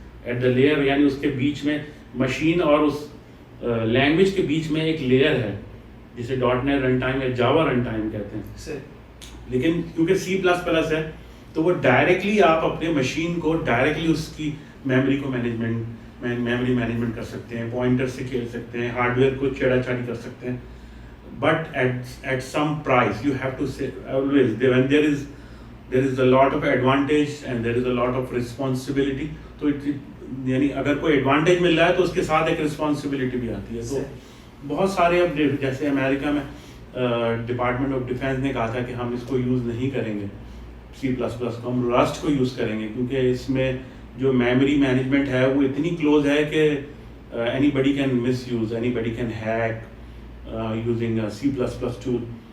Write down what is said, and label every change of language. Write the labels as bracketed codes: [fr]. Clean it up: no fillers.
[ur] At the layer, یعنی اس کے بیچ میں مشین اور اس لینگویج کے بیچ میں ایک لیئر ہے جسے .NET رن ٹائم یا جاوا رن ٹائم کہتے ہیں. لیکن کیونکہ C++ ہے تو وہ ڈائریکٹلی آپ اپنے مشین کو ڈائریکٹلی اس کی میموری کو میموری مینجمنٹ کر سکتے ہیں، پوائنٹر سے کھیل سکتے ہیں، ہارڈ ویئر کو چھیڑا چھاڑی کر سکتے ہیں. [en] But at some price you have to say always when there is a lot of advantage and there is a lot of responsibility. [ur] تو یعنی اگر کوئی ایڈوانٹیج مل رہا ہے تو اس کے ساتھ ایک رسپانسبلٹی بھی آتی ہے. تو بہت سارے اب جیسے امریکہ میں ڈپارٹمنٹ آف ڈیفینس نے کہا تھا کہ ہم اس کو یوز نہیں کریں گے C++ کو، ہم رسٹ کو یوز کریں گے، کیونکہ اس میں جو میموری مینجمنٹ ہے وہ اتنی کلوز ہے کہ any body can miss use, any body can hack using C++ tool.